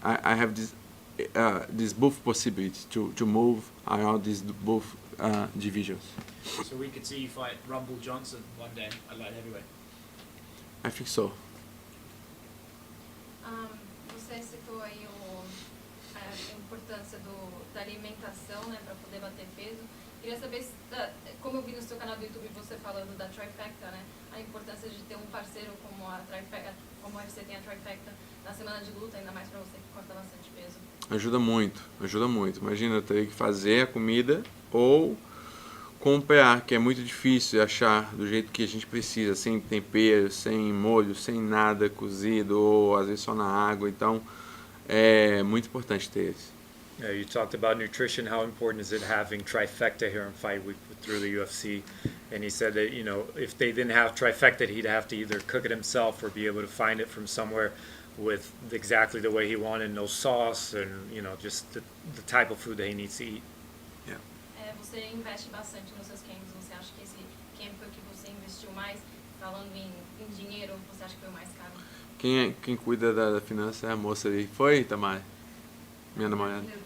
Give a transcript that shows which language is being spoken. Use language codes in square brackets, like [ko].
[en] I have this both possibilities to move around these both divisions. So we could see you fight Rumble Johnson one day at light heavyweight. I think so. [pt] Você citou aí a importância da alimentação, né, para poder bater peso. Queria saber, como eu vi no seu canal do YouTube você falando da trifecta, né, a importância de ter um parceiro como a trifecta, como você tem a trifecta na semana de luta, ainda mais para você que corta bastante peso. Ajuda muito. Imagina, eu teria que fazer a comida ou comprar, que é muito difícil achar do jeito que a gente precisa, sem tempero, sem molho, sem nada cozido, ou às vezes só na água. Então, é muito importante ter isso. [en] Yeah, you talked about nutrition. How important is it having trifecta here in Fight Week through the UFC? And he said that, if they didn't have trifecta, he'd have to either cook it himself or be able to find it from somewhere with exactly the way he wanted, no sauce, and just the type of food that he needs to eat. [pt] Você investe bastante nos seus camps. Você acha que esse camp que você investiu mais, falando em dinheiro, você acha que foi o mais caro? Quem cuida da finança é a moça ali. Foi, Tamara? Minha namorada.